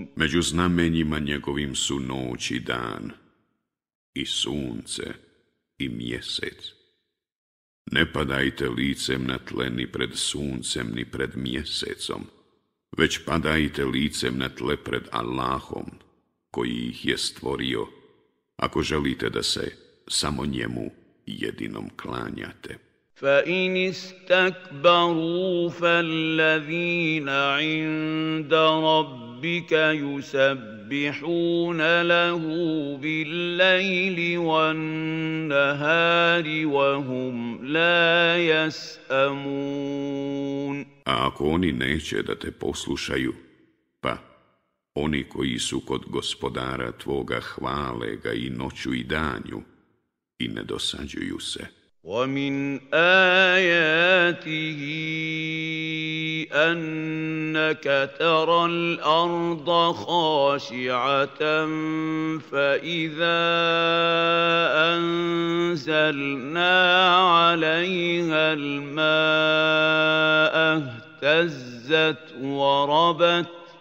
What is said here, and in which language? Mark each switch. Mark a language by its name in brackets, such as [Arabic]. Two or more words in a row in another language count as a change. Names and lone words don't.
[Bosnian] Među znamenjima njegovim su noć i dan, i sunce, i mjesec. Ne padajte licem na tle ni pred suncem, ni pred mjesecom, već padajte licem na tle pred Allahom, koji ih je stvorio, ako želite da se samo njemu jedinom klanjate. [Arabic] فَإِنِ اسْتَكْبَرُوا فَالَّذِينَ عِندَ رَبِّكَ يُسَبِّحُونَ لَهُ بِاللَّيْلِ وَالنَّهَارِ وَهُمْ لَا يَسْأَمُونَ. [Bosnian] A ako oni neće da te poslušaju, pa oni koji su kod gospodara tvoga hvale ga i noću i danju i ne dosađuju se. [Arabic] وَمِنْ آيَاتِهِ أَنَّكَ تَرَى الْأَرْضَ خَاشِعَةً فَإِذَا أَنزَلْنَا عَلَيْهَا الْمَاءَ اهْتَزَّتْ وَرَبَتْ